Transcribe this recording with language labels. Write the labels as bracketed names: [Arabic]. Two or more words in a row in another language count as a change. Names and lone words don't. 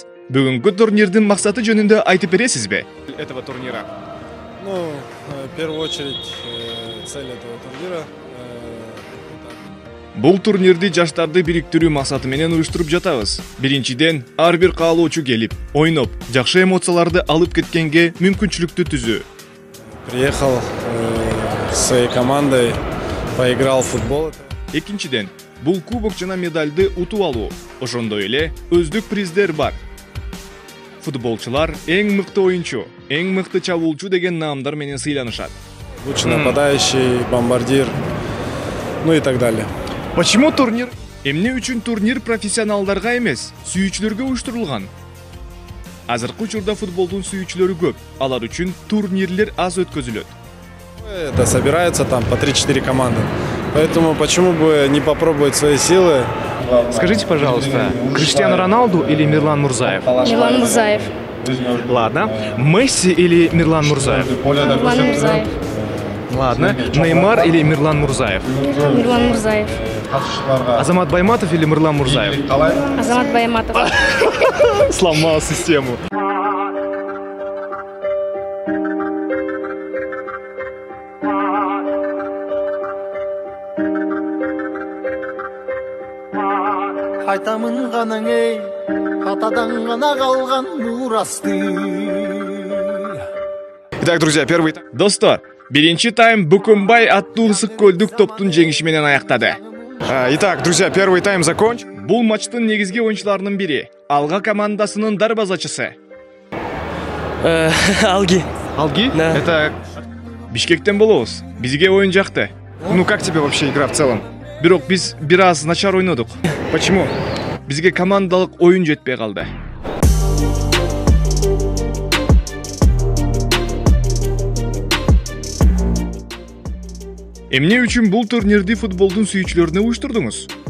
[Kyrgyz] Бүгүнкү турнирдин максаты жөнүндө айтып бересизби? [Russian] Этого турнира. В первую очередь цель этого турнира. [Kyrgyz] Бул турнирди жаштарды бириктирүү максаты менен уюштуруп жатабыз. Биринчиден, ар бир каалоочу келип, ойноп, жакшы эмоцияларды алып кеткенге мүмкүнчүлүктү түзүү. [Russian] Приехал с своей командой, поиграл в футбол. [Kyrgyz] Экинчиден, бул кубок жана медальды утуп алуу. Ошондой эле өздүк приздер бар. Футболчулар эң мыкты оюнчу, эң мыкты чабуулчу деген наамдар менен сыйланышат. [Russian] Лучший нападающий, бомбардир, ну и так далее. Почему турнир? [Kyrgyz] Эмне үчүн турнир профессионалдарга эмес, сүйүүчүлөргө уюштурулган? Азыркы учурда футболдун сүйүүчүлөрү көп, алар үчүн турнирлер аз өткөзүлөт. [Russian] Это собираются там по 3-4 команды. Поэтому почему бы не попробовать свои силы? Скажите, пожалуйста, Криштиану Роналду или Мирлан Мурзаев? Мирлан Мурзаев. Ладно. Месси или Мирлан Мурзаев? Мирлан Мурзаев. Ладно. Неймар или Мирлан Мурзаев? Мирлан Мурзаев. Азамат Байматов или Мирлан Мурзаев? Азамат Байматов. Сломал систему. [Kyrgyz] Кайтамын ганаң эй, катадан гана калган нур асты. [Russian] Итак, друзья, первый тайм. [Kyrgyz] Достор, биринчи тайм Букумбай аттуу ысык көлдүк топтун жеңиши менен аяктады. [Russian] Итак, друзья, первый тайм закончен. [Kyrgyz] Бул матчтын негизги оюнчуларынын бири, Алга командасынын дарбазачысы. Алги. Алги? [Russian] Да. [Kyrgyz] Это Бишкектен болобуз. Бизге оюн жакты. [Russian] Ну как тебе вообще игра в целом? [Kyrgyz] Бирок биз бир аз начар ойнодук. [Russian] Почему? [Kyrgyz] Бизге командалык оюн жетпей калды. Эмне үчүн бул турнирди футболдун сүйүүчүлөрүнө уюштурдуңуз?